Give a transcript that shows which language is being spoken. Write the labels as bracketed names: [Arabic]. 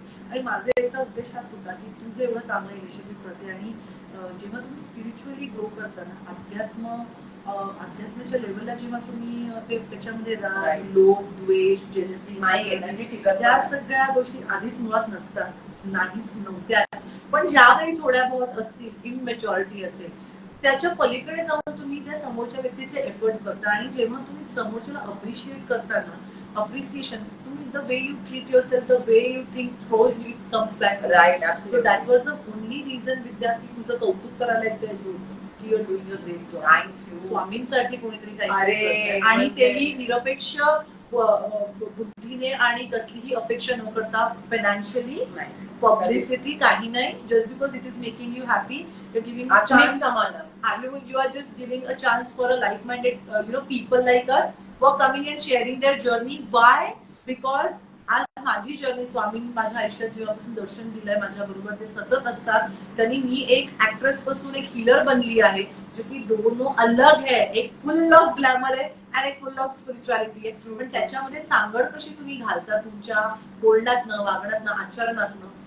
[Marathi] आणि माझा याचा उद्देश हाच होता की तू जे एवढं चांगलं इनिशिएटिव्ह करते आणि जेव्हा तुम्ही स्पिरिच्युअली ग्रो करताना अध्यात्माच्या लेवलला जेव्हा तुम्ही ते त्याच्यामध्ये लोभ, द्वेष, जेलसी या सगळ्या गोष्टी आधीच मुळात नसतात, नाहीच नव्हत्या. पण ज्या काही थोड्या बहुत असतील, इनमॅच्युरिटी असेल, त्याच्या पलीकडे जाऊन तुम्ही त्या समोरच्या व्यक्तीचे एफर्ट्स करता. आणि जेव्हा तुम्ही समोरच्याला अप्रिशिएट करता ना, अप्रिसिएशन तुम्ही [English] the way you treat yourself, the way you think, throw it comes back. Right, So absolutely. that was the only reason [Marathi] विद्या की तुझं कौतुक करायला द्यायचं होतं की [English] you're doing a great job. Thank you. [Marathi] स्वामींसाठी कोणीतरी अरे, काही आणि म्हणजे- तेही निरपेक्ष बुद्धीने आणि कसलीही अपेक्षा न करता फायनान्शियली पब्लिसिटी काही नाही, [English] just because it is making you happy, you giving a [Marathi] आत्मिक [English] Chance. [Marathi] समाधान. [English] You are just giving a chance for a like-minded, people like us who are coming and sharing their journey. Why? [Marathi] Because आज माझी journey स्वामींनी माझ्या आयुष्यात जेव्हापासून दर्शन दिलंय माझ्या बरोबर ते सतत असतात. त्यांनी मी एक ऍक्ट्रेस पासून एक हिलर बनली आहे, [Hindi] जो की दोनों अलग है. [Marathi] एक फुल ऑफ ग्लॅमर आहे आणि एक फुल ऑफ स्पिरिच्युअलिटी आहे. पण त्याच्यामध्ये सांगड कशी तुम्ही घालता तुमच्या बोलण्यातनं, वागण्यातनं, आचरणातनं.